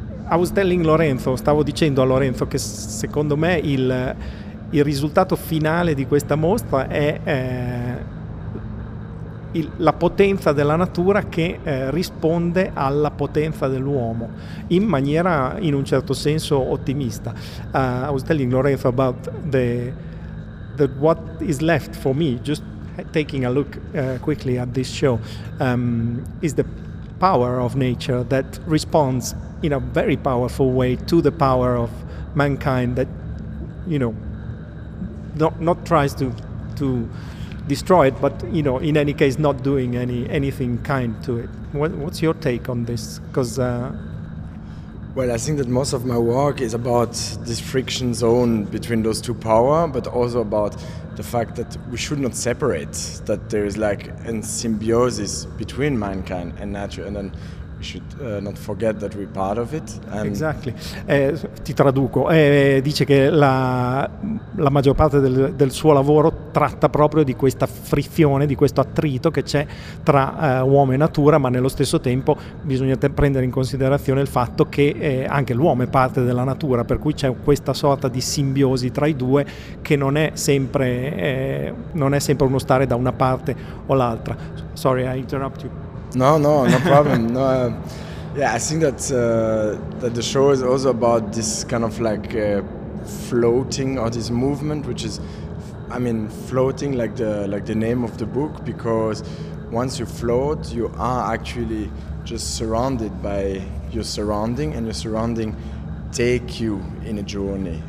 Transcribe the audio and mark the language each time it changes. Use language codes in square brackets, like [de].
[en] I was telling Lorenzo, [it] stavo dicendo a Lorenzo che secondo me il risultato finale di questa mostra è la potenza della natura che risponde alla potenza dell'uomo in maniera, in un certo senso, ottimista. [en] I was telling Lorenzo about the what is left for me, just taking a look quickly at this show, is the power of nature that responds in a very powerful way to the power of mankind that, you know, not tries to destroy it, but, you know, in any case, not doing anything kind to it. What's your take on this? Because well, I think that most of my work is about this friction zone between those two power, but also about the fact that we should not separate, that there is like a symbiosis between mankind and nature, and then we should not forget that we're part of it. And exactly. [it] Ti traduco. Dice che la maggior parte del suo lavoro tratta proprio di questa frizione, di questo attrito che c'è tra uomo e natura, ma nello stesso tempo bisogna prendere in considerazione il fatto che anche l'uomo è parte della natura, per cui c'è questa sorta di simbiosi tra i due che non è sempre uno stare da una parte o l'altra. [en] Sorry, I interrupt you. No problem. No, yeah, I think that that the show is also about this kind of like floating, or this movement, which is, I mean, floating like the name of the book, because once you float, you are actually just surrounded by your surrounding, and your surrounding take you in a journey.